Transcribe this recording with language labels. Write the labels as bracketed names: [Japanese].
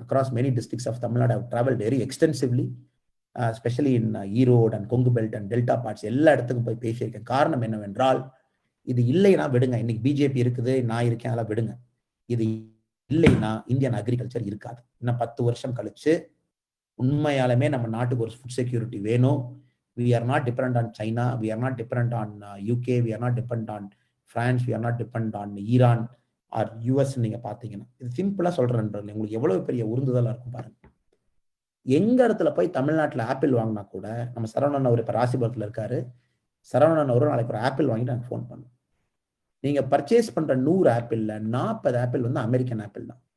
[English] Across many districts of Tamil Nadu I have travelled very extensively, specially in Erode and Kongu belt and delta parts. [Tamil] எல்லா இடத்துக்கும் போய் பேசியிருக்கேன். காரணம் என்னவென்றால், இது இல்லைன்னா விடுங்க, இன்னைக்கு பிஜேபி இருக்குது, நான் இருக்கேன், அதெல்லாம் விடுங்க. இது இல்லைன்னா இந்தியன் அக்ரிகல்ச்சர் இருக்காது. இன்னும் 10 வருஷம் கழிச்சு உண்மையாலுமே நம்ம நாட்டுக்கு ஒரு ஃபுட் செக்யூரிட்டி வேணும். [English] We are not dependent on China. We are not dependent on UK. We are not dependent on France. We are not dependent on Iran or US. [Tamil] நீங்க பாத்தீங்கன்னா இது சிம்பிளா சொல்றேன் நண்பர்களே, உங்களுக்கு எவ்வளவு பெரிய உறுதுதலா இருக்கும் பாருங்க. எங்க இடத்துல போய் தமிழ்நாட்டுல ஆப்பிள் வாங்கினா கூட, நம்ம சரவணன் அவர் இப்ப ராசிபுரத்துல இருக்காரு, சரவணன் அவரும் நாளைக்கு ஒரு ஆப்பிள் வாங்கிட்டு எனக்கு ஃபோன் பண்ணும். நீங்க பர்ச்சேஸ் பண்ற 100 ஆப்பிள்ல 40 ஆப்பிள் வந்து அமெரிக்கன் ஆப்பிள் தான்.